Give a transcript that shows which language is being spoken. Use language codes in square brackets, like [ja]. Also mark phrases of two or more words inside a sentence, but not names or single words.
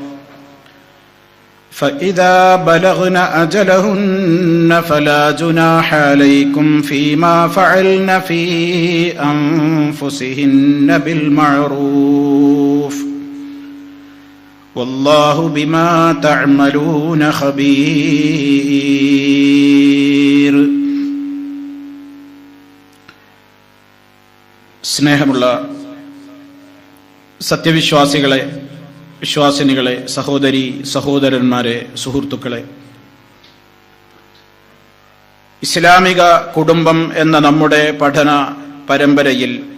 [ar] فإذا بلغن أجلهن فلا جناح عليكم فيما فعلن في أنفسهن بالمعروف والله بما تعملون خبير. [ml] സ്നേഹമുള്ള സത്യവിശ്വാസികളെ, വിശ്വാസിനികളെ, സഹോദരി സഹോദരന്മാരെ, സുഹൃത്തുക്കളെ, ഇസ്ലാമിക കുടുംബം എന്ന നമ്മുടെ പഠന പരമ്പരയിൽ